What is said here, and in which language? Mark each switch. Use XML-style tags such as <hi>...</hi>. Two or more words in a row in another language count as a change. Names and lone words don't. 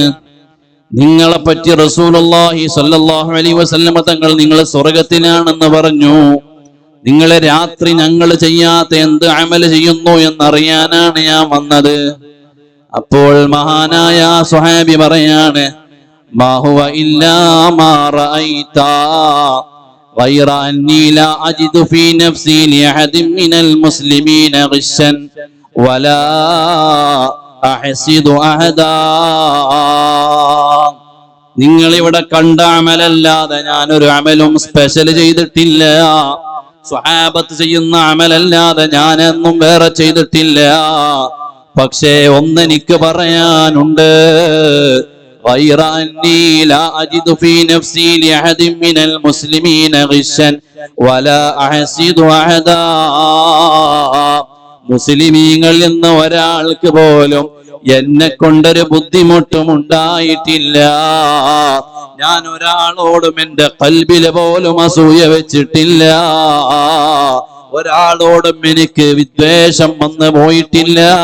<ml>നിങ്ങളെ പറ്റി</ml> <ar>رسول الله صلى الله عليه وسلم</ar> <ml>തങ്ങൾ നിങ്ങൾ സ്വർഗത്തിലാണെന്ന് പറഞ്ഞു. നിങ്ങളെ രാത്രി ഞങ്ങൾ ചെയ്യാത്ത എന്ത് അമൽ ചെയ്യുന്നു എന്നറിയാനാണ് ഞാൻ വന്നത്. അപ്പോൾ മഹാനായ സ്വഹാബി പറയാണ്,</ml> <ar>ما هو إلا ما رأيت غير أني لا أجد في نفسي لأحد من المسلمين غشا ولا أحسد أحدا.</ar> <ml>നിങ്ങൾ ഇവിടെ കണ്ട അമലല്ലാതെ ഞാനൊരു അമലും സ്പെഷ്യൽ ചെയ്തിട്ടില്ല. സ്വഹാബത്ത് ചെയ്യുന്ന അമലല്ലാതെ ഞാനെന്നും വേറെ ചെയ്തിട്ടില്ല. പക്ഷേ ഒന്നെനിക്ക് പറയാനുണ്ട്,</ml> <ar>غير أني لا أجد في نفسي لأحد من المسلمين غشا ولا أحسد أحدا.</ar> <ml>മുസ്ലിമീങ്ങൾ എന്ന ഒരാൾക്ക് പോലും എന്നെ കൊണ്ടൊരു ബുദ്ധിമുട്ടും ഉണ്ടായിട്ടില്ല. ഞാൻ ഒരാളോടും എന്റെ ഖൽബില് പോലും അസൂയ വെച്ചിട്ടില്ല. ഒരാളോടും എനിക്ക് വിദ്വേഷം വന്നു പോയിട്ടില്ല.</ml>